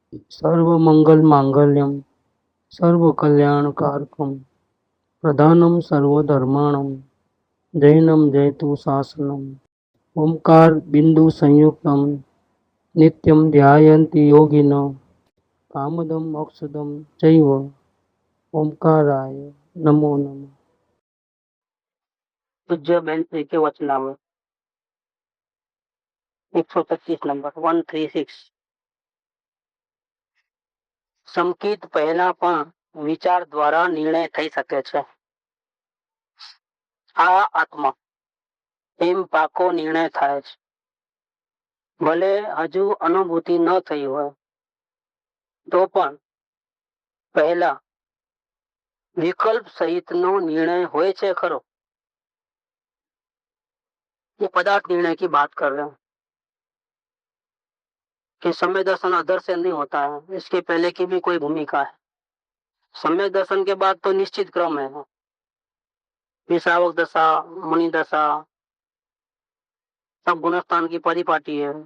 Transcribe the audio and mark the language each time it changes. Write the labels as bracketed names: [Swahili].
[Sanskrit] सर्वमंगल मांगल्यम सर्वकल्याणकारकम प्रधानम सर्वधर्माणम जैनम जयतु शासनम ओंकार बिंदु संयुक्तम नित्यम ध्यायन्ति योगिनो कामदम मोक्षदम चैव ओंकाराय नमो नमः। [Hindi] पूज्य बेन श्री के वचनामृत 125 नंबर 136। [Gujarati] સંકિત પહેલા પણ વિચાર દ્વારા નિર્ણય થઈ શકે છે. આ આત્મા એમ પાકો નિર્ણય થાય છે. ભલે હજુ અનુભૂતિ ન થઈ હોય તો પણ પહેલા વિકલ્પ સહિતનો નિર્ણય હોય છે ખરો. [Hindi] ये पदार्थ निर्णय की बात कर रहे हैं कि समय दर्शन अदर से नहीं होता है, इसके पहले की भी कोई भूमिका है. समय दर्शन के बाद तो निश्चित क्रम है. विश्रावक दशा, मुनि दशा, सब गुणस्थान की परिपाटी है.